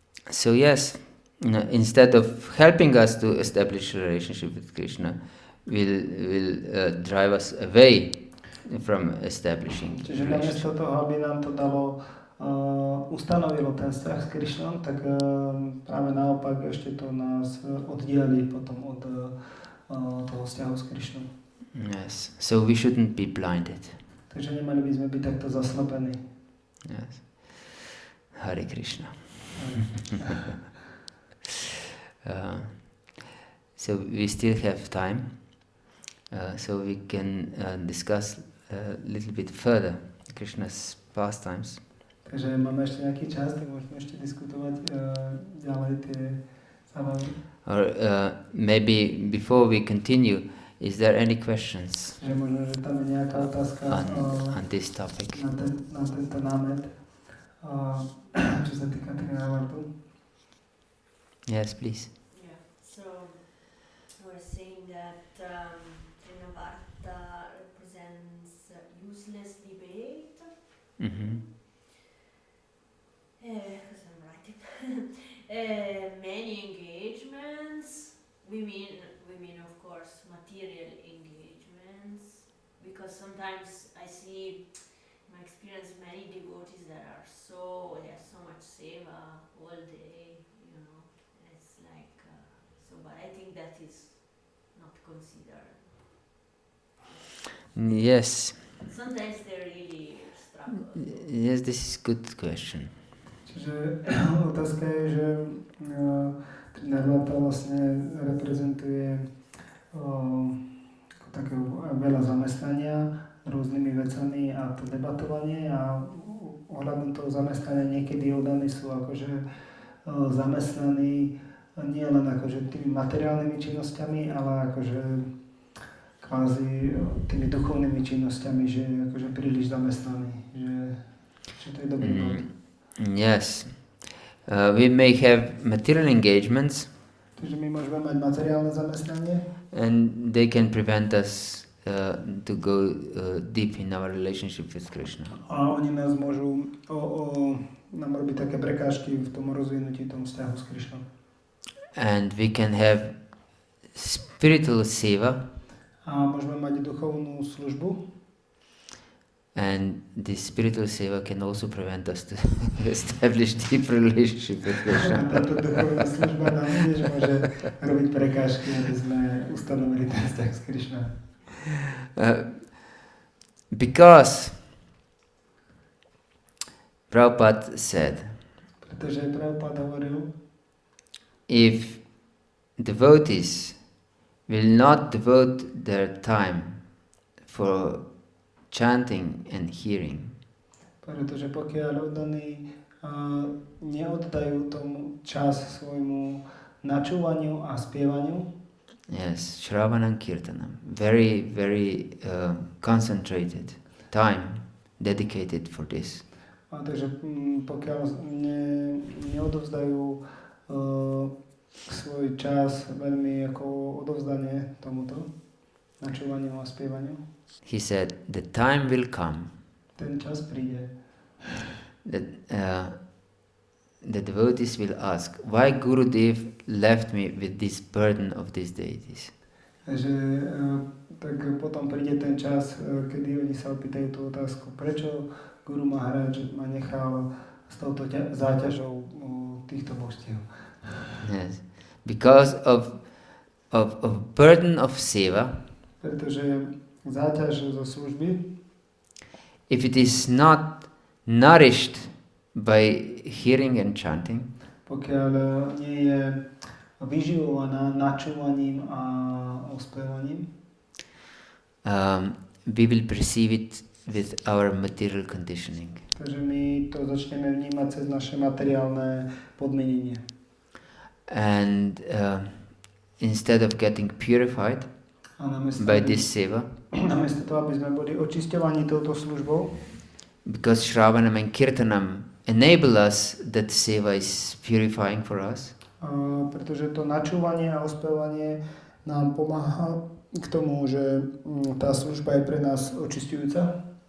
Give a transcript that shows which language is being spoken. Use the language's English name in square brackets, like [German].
[English] So yes, instead of helping us to establish a relationship with Krishna, will drive us away from establishing. [Slovak] Čiže namiesto toho, aby nám to dalo ustanovilo ten vzťah s Krišnom, tak práve naopak ešte to nás oddiali potom od toho vzťahu s Krišnom. [English] Yes, so we shouldn't be blinded. [Slovak] Takže nemali by sme byť takto zaslepení. [English] Yes. Hare Krishna. So we still have time, so we can discuss a little bit further Krishna's pastimes. [Slovak] Takže máme ešte nejaký čas, tak môžeme ešte diskutovať ďalej tie zábavy. [English] Or maybe before we continue, is there any questions [Slovak] že možno, že tam je nejaká otázka [English] on this topic? [Slovak] Na tento námet, čo sa týka Trinavartu. [English] Yes, please. Yeah, so we're saying that Trinavarta represents useless debate. Mm-hmm. Because I'm writing. Many engagements. We mean of course material engagements, because sometimes I see in my experience many devotees that are they have so much seva all day, you know. It's like so, but I think that is not considered. Yes. Sometimes they really struggle. Yes, this is good question. [Slovak] Čiže otázka je, že Trinavarta vlastne reprezentuje také veľa zamestnania rôznymi vecami a to debatovanie a ohľadom toho zamestnania niekedy oddaní sú akože zamestnaní nie len akože tými materiálnymi činnosťami, ale akože kvázi tými duchovnými činnosťami, že akože príliš zamestnaní, že to je dobrý bod. [English] Yes. We may have material engagements. [Slovak] Takže my môžeme mať materiálne zamestnanie. [English] And they can prevent us to go deep in our relationship with Krishna. [Slovak] A oni nás môžu nám robiť také prekážky v tom rozvinutí tomu vzťahu s Krišnom. [English] And we can have spiritual seva. [Slovak] A môžeme mať duchovnú službu. [English] And this spiritual seva can also prevent us to establish deep relationship with Krishna. [Slovak] Táto duchovná služba nám tiež môže robiť prekážky, aby sme ustanovili ten vzťah s Krišnom. [English] Because Prabhupada said, [Slovak] pretože Prabhupada hovoril, [English] if devotees will not devote their time for chanting and hearing, [Slovak] pretože pokiaľ oddaní neoddajú tomu čas svojmu načúvaniu a spievaniu, [English] yes, Shravanam Kirtanam, very, very concentrated time dedicated for this. [Slovak] a takže pokiaľ neodovzdajú svoj čas veľmi ako odovzdanie tomuto načúvaniu a spievaniu, [English] he said, the time will come [Slovak] ten čas príde, [English] that the devotees will ask, why Gurudev left me with this burden of these deities? [Slovak] že tak potom príde ten čas, kedy oni sa opýtajú tú otázku, prečo Guru Maharaj ma nechal s touto záťažou týchto božstiev. [English] Yes, because of burden of seva. [Slovak] Pretože záťaž zo služby, [English] if it is not nourished by hearing and chanting, [Slovak] pokiaľ nie je vyživovaná načúvaním a ospievaním, [English] we will perceive it with our material conditioning. [Slovak] takže my to začneme vnímať cez naše materiálne podmienenie. [English] And instead of getting purified by this seva, [Slovak] namiesto toho, aby sme boli očisťovaní touto službou, [English] because Shravanam and Kirtanam enable us, that seva is purifying for us, [Slovak] pretože to načúvanie a ospevanie nám pomáha k tomu, že tá služba je pre nás očisťujúca,